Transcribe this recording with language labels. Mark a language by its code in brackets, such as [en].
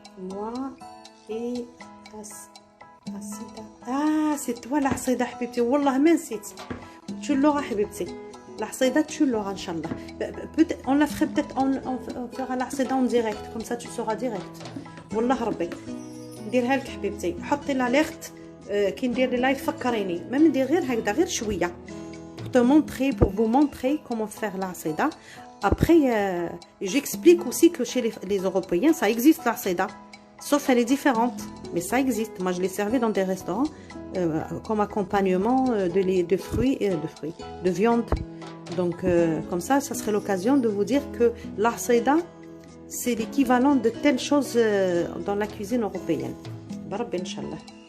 [fr] Moi et Asida. Ah, c'est toi l'Asida, Habibti. Wallah, mais c'est. Tu l'auras, Habibti. L'Asida, tu l'auras, Inch'Allah. On la ferait peut-être, on fera l'Asida en direct. Comme ça, tu seras direct. Wallah, Rabbi. [ar] نديرها لك حبيبتي حطي l'alerte كي ندير لي لايف فكريني ما ندير غير هكذا غير شويه [fr] pour vous montrer comment faire l'asida. Après j'explique aussi que chez les Européens ça existe l'asida sauf elle est différente mais ça existe. Moi je l'ai servi dans des restaurants comme accompagnement de fruits et de viande donc comme ça serait l'occasion de vous dire que l'asida c'est l'équivalent de telle chose dans la cuisine européenne. Barab Inch'Allah.